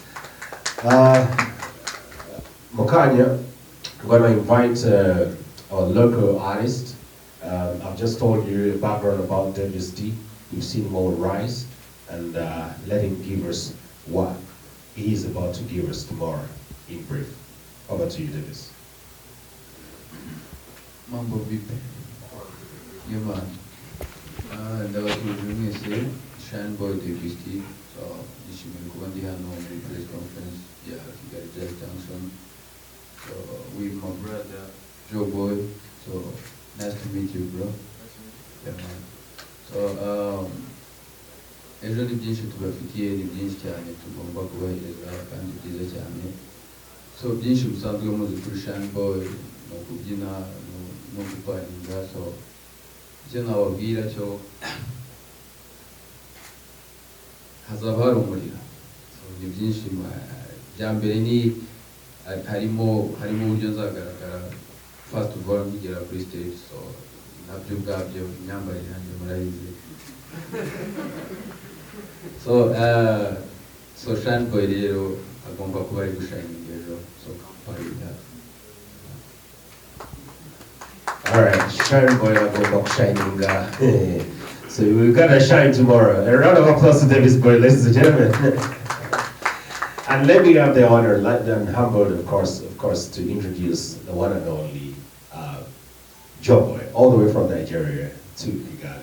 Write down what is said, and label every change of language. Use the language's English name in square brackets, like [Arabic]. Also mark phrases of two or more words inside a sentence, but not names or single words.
[English] Mokanya, I'm going to invite our local artist. I've just told you a background about WSD. You've seen Mo rise, and let him give us what he is about to give us tomorrow in brief. Over to you, Davis. [Swahili] Mambo vipi? Yuma. [Kinyarwanda] Ndabashimira mwese Shine Boy WSD. So nishimiye kuba ndi hano muri [English] press conference [Kinyarwanda] ya Kigali Jazz Junction. [English] So with my brother Joe Boy. So nice to meet you, bro. Yeah, man. [Kinyarwanda] So ejo ni byinshi tubafitiye, ni byinshi cyane tugomba kubahereza kandi byiza cyane. So byinshi musanzwe muzi kuri Shine Boy, no kubyina, no guparinga. So icyo nababwira cyo hazaba hari umuriro. So ni byinshi bya mbere ni harimo uburyo nzagaragara [English] first of all [Kinyarwanda] ngera kuri stage. So nabyo ubwabyo imyambarire yanjye murayizi. So Shine Boy rero agomba kuba ari gushininga ejo. [English] So party that. All right, [Kinyarwanda] Shine Boy agomba gushininga. [English] So we're gonna shine tomorrow. A round of applause to Davis Boy, ladies and gentlemen. And let me have the honor, and humbled, of course, to introduce the one and only Joe Boy, all the way from Nigeria to Kigali.